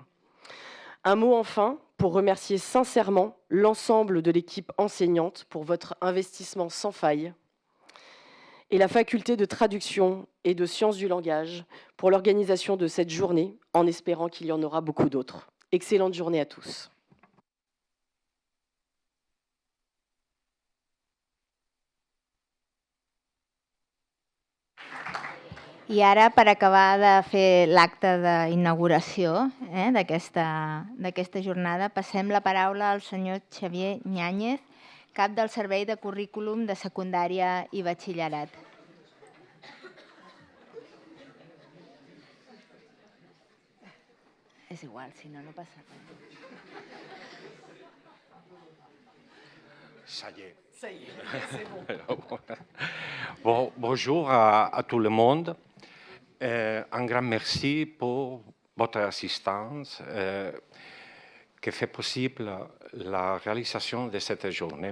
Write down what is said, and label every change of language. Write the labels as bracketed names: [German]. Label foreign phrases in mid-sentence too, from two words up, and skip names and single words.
[French] Un mot enfin pour remercier sincèrement l'ensemble de l'équipe enseignante pour votre investissement sans faille et la faculté de traduction et de sciences du langage pour l'organisation de cette journée, en espérant qu'il y en aura beaucoup d'autres. Excellente journée à tous. [Catalan] I ara, per acabar de fer l'acte d'inauguració d'aquesta jornada, passem la paraula al senyor Xavier Ñáñez, cap del Servei de Currículum de Secundària i Batxillerat. És igual, si no, no passa res. [French] Ça y est. Ça y est, c'est bon. Bonjour à tout le monde. Un grand merci pour votre assistance qui fait possible la réalisation de cette journée.